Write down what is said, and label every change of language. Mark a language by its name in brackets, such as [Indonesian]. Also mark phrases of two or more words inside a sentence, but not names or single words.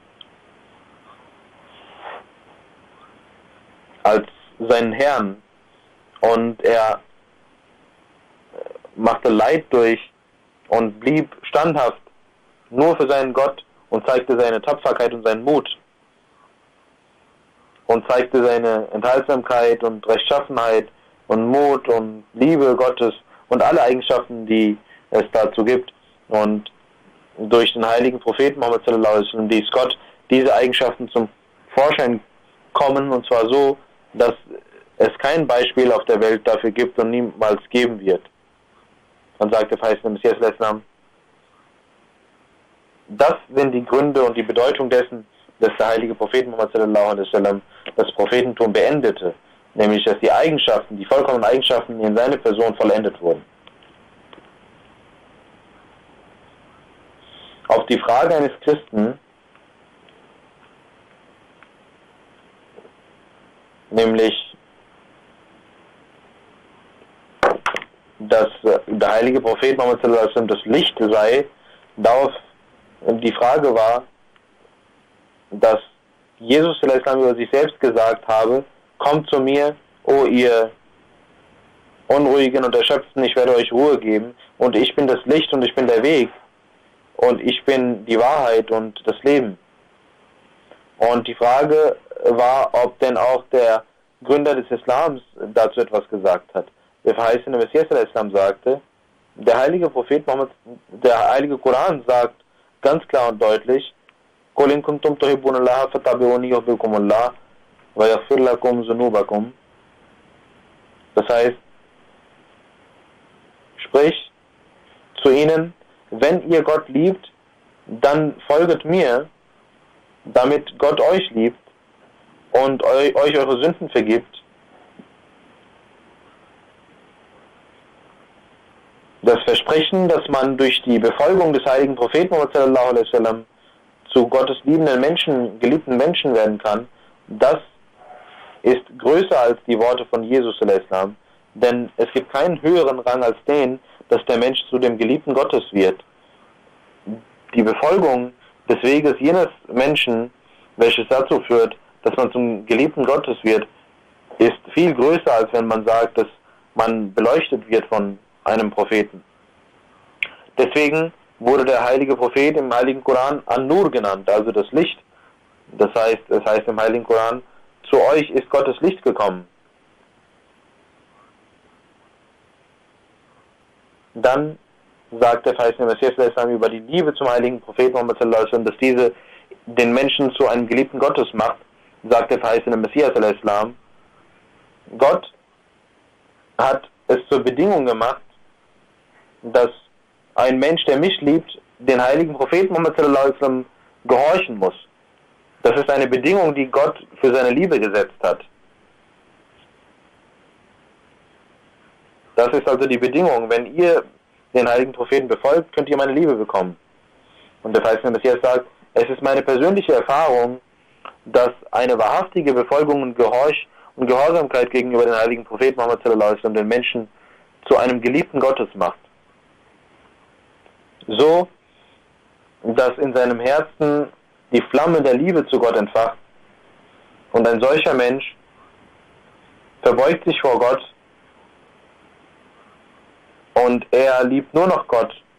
[German] als seinen Herrn, und er machte Leid durch und blieb standhaft nur für seinen Gott und zeigte seine Tapferkeit und seinen Mut und zeigte seine Enthaltsamkeit und Rechtschaffenheit und Mut und Liebe Gottes und alle Eigenschaften, die es dazu gibt. Und durch den heiligen Propheten Muhammad [Arabic] صلى الله عليه وسلم [German] ließ Gott diese Eigenschaften zum Vorschein kommen, und zwar so, dass es kein Beispiel auf der Welt dafür gibt und niemals geben wird. Dann sagt der verheißene Messias al-Islam, das sind die Gründe und die Bedeutung dessen, dass der heilige Prophet Muhammad [Arabic] صلى الله عليه وسلم [German] das Prophetentum beendete, nämlich dass die Eigenschaften, die vollkommenen Eigenschaften in seine Person vollendet wurden. Auf die Frage eines Christen, nämlich dass der heilige Prophet Muhammad [Arabic] صلى الله عليه وسلم [German] das Licht sei, darauf die Frage war, dass Jesus [Arabic] صلى الله عليه وسلم [German] über sich selbst gesagt habe, kommt zu mir, o ihr Unruhigen und Erschöpften, ich werde euch Ruhe geben, und ich bin das Licht und ich bin der Weg und ich bin die Wahrheit und das Leben. Und die Frage war, ob denn auch der Gründer des Islams dazu etwas gesagt hat. Der verheißene Messias al-Islam sagte, der heilige Prophet Muhammad, der heilige Koran sagt ganz klar und deutlich, [Arabic] قُلْ إِن كُنْتُمْ تُحِبُّونَ اللَّهَ فَاتَّبِعُونِي يُحْبِبْكُمُ اللَّهُ وَيَغْفِرْ لَكُمْ ذُنُوبَكُمْ. [German] Das heißt, sprich zu ihnen, wenn ihr Gott liebt, dann folget mir, damit Gott euch liebt und euch eure Sünden vergibt. Das Versprechen, dass man durch die Befolgung des heiligen Propheten Muhammad [Arabic] صلى الله عليه وسلم [German] zu Gottes liebenden Menschen, geliebten Menschen werden kann, das ist größer als die Worte von Jesus [Arabic] صلى الله عليه وسلم, [German] denn es gibt keinen höheren Rang als den, dass der Mensch zu dem Geliebten Gottes wird. die Befolgung des Weges jenes Menschen, welches dazu führt, dass man zum Geliebten Gottes wird, ist viel größer, als wenn man sagt, dass man beleuchtet wird von einem Propheten. Deswegen wurde der heilige Prophet im heiligen Koran An-Nur genannt, also das Licht. Das heißt, es heißt im heiligen Koran, zu euch ist Gottes Licht gekommen. Dann sagt der verheißene Messias über die Liebe zum heiligen Propheten Muhammad [Arabic] صلى الله عليه وسلم, [German] dass diese den Menschen zu einem geliebten Gottes macht, sagt der verheißene Messias [Arabic] صلى الله عليه وسلم. [German] Gott hat es zur Bedingung gemacht, dass ein Mensch, der mich liebt, den heiligen Propheten Muhammad [Arabic] صلى الله عليه وسلم [German] gehorchen muss. Das ist eine Bedingung, die Gott für seine Liebe gesetzt hat. Das ist also die Bedingung. Wenn ihr den heiligen Propheten befolgt, könnt ihr meine Liebe bekommen. Und der verheißene Messias sagt, es ist meine persönliche Erfahrung, dass eine wahrhaftige Befolgung und Gehorsamkeit gegenüber den heiligen Propheten Muhammad [Arabic] صلى الله عليه وسلم [German] den Menschen zu einem geliebten Gottes macht. So, dass in seinem Herzen die Flamme der Liebe zu Gott entfacht und ein solcher Mensch verbeugt sich vor Gott und er liebt nur noch Gott.